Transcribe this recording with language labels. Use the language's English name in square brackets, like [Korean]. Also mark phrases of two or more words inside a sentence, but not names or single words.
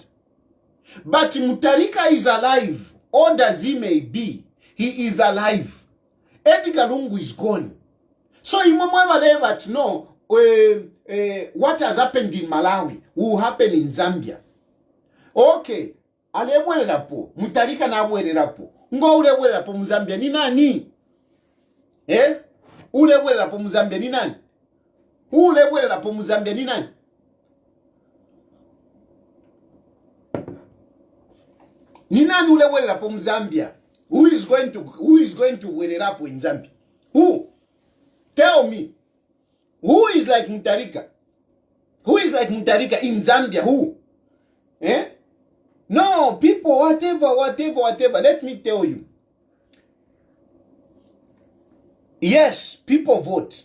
[English] But Mutharika is alive. Old as he may be, he is alive. Edgar Lungu is gone. So you never know what has happened in Malawi will happen in Zambia. [Nyanja] Okay. Alebwererapo, Mutharika na abwererapo. Ngo ulebwererapo mu Zambia ni nani? Ulebwererapo mu Zambia ni nani? Ulebwererapo mu Zambia ni nani? Ni nani ulebwererapo mu Zambia? [English] Who is going to wererapo in Zambia? Who? Tell me. Who is like Mutharika? Who is like Mutharika in Zambia? Who? No, people, whatever. Let me tell you. Yes, people vote.